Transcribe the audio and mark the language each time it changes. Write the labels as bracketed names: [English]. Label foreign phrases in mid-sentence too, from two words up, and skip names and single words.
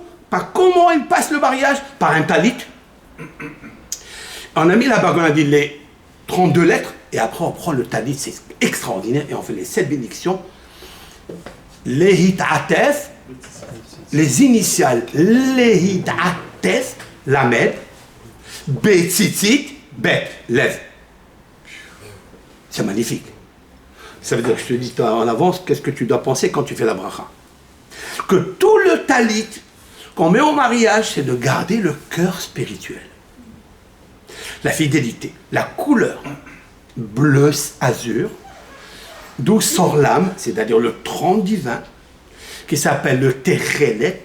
[French] Par comment il passe le mariage? Par un talit. On a mis là-bas, on a dit les 32 lettres, et après on prend le talit, c'est extraordinaire, et on fait les 7 bénédictions. Les hitatef, les initiales, les hitatef, lamed, betzitzit, bet, lève. C'est magnifique. Ça veut dire que je te dis en avance, qu'est-ce que tu dois penser quand tu fais la bracha? Que tout le talit qu'on met au mariage, c'est de garder le cœur spirituel. La fidélité, la couleur bleu azur, d'où sort l'âme, c'est-à-dire le tronc divin, qui s'appelle le Techelet.